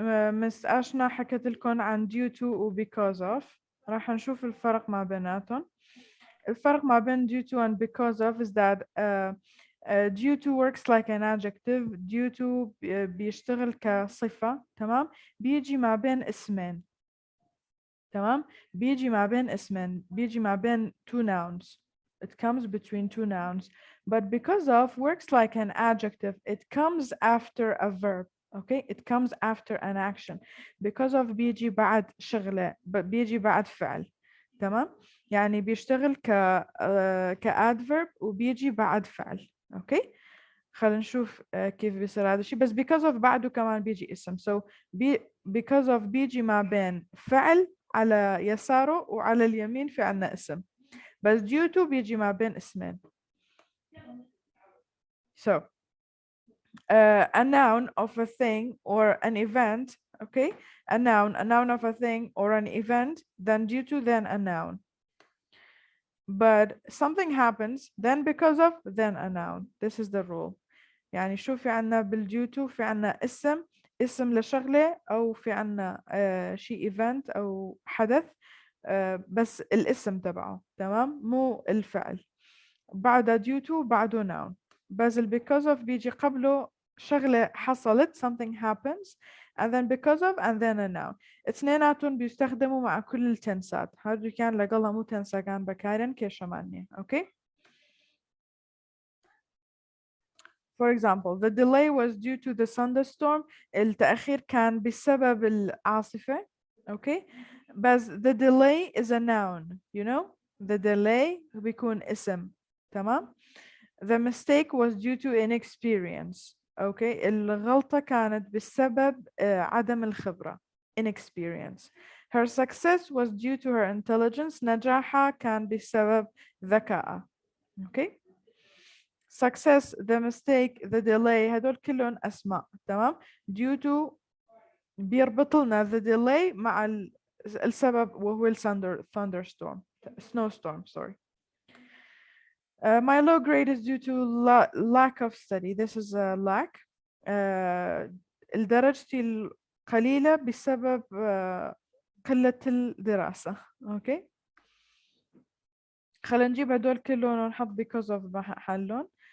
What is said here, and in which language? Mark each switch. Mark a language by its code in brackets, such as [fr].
[ar] مس أشنا حكت لكم عن due to و because of. راح نشوف الفرق ما بيناتهم. الفرق ما بين [en] due to and because of is that due to works like an adjective. [ar] due to بيشتغل كصفة تمام. بيجي ما بين اسمين تمام. بيجي ما بين اسمين. بيجي ما بين [en] two nouns. It comes between two nouns. But because of works like an adjective, it comes after a verb. Okay, it comes after an action. [ar] Because of بيجي بعد شغلة, but بيجي بعد فعل. تمام. يعني بيشتغل كadverb وبيجي بعد فعل. [en] Okay. [ar] خلينا نشوف كيف بيصير هذا الشيء. بس because of بعده كمان بيجي اسم. So because of بيجي ما بين فعل على يساره وعلى اليمين في عنا اسم. بس due to بيجي ما بين اسمين. [en] So a noun of a thing or an event, okay? A noun of a thing or an event, then due to, then a noun. But something happens, then because of, then a noun. This is the rule. [ar] يعني شو في عنا بالdue to في عنا اسم لشغلة أو في عنا شيء [en] event [ar] أو حدث بس الاسم تبعه تمام مو الفعل. [en] بعد due to بعده noun. بس because of [ar] بيجي قبله شغلة حصلت, [en] something happens, and then because of and then a noun. [ar] اثنيناتهم بيستخدموا مع كل التنسات. هذا كان لقلها مو تنسى كان بكارن كشمانية. [en] Okay. For example, the delay was due to the thunderstorm. [ar] التأخير كان بسبب العاصفة. [en] Okay. بس the delay is a noun. You know, the delay [ar] بيكون اسم. تمام. [en] The mistake was due to inexperience. [ar] اوكي الغلطة كانت بسبب عدم الخبرة inexperience. [en] Her success was due to her intelligence. [ar] نجاحها كان بسبب ذكائها. اوكي success, [en] the mistake, the delay [ar] هدول كلهم أسماء تمام. due to بيربط لنا [en] the delay [ar] مع السبب وهو [en] thunderstorm snowstorm sorry. My low grade is due to lack of study. This is a lack. [ar] درجتي القليلة بسبب قلة الدراسة. [en] Okay. [ar] خلينا نجيب هدول كلهم ونحط because of محلهم.